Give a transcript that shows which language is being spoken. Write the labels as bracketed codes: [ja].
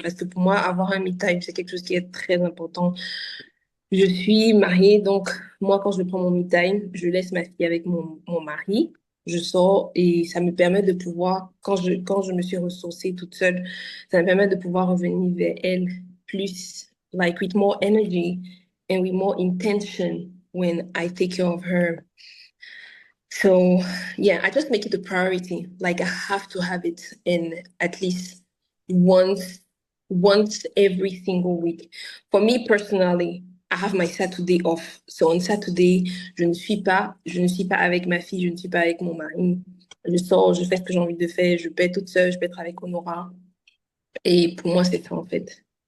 [fr] Parce que pour moi, avoir un me time, c'est quelque chose qui est très important. Je suis mariée, donc moi, quand je prends mon me time, je laisse ma fille avec mon mari. Je sors et ça me permet de pouvoir, quand je me suis ressourcée toute seule, ça me permet de pouvoir revenir vers elle plus, [en] like with more energy and with more intention when I take care of her. So yeah, I just make it a priority. Like I have to have it in at least once, once every single week. For me personally, I have my Saturday off. So on Saturday, [fr] je ne suis pas avec ma fille, je ne suis pas avec mon mari. Je sors, je fais ce que j'ai envie de faire, je peux être toute seule, je peux être avec Honora. Et pour moi, c'est ça en fait.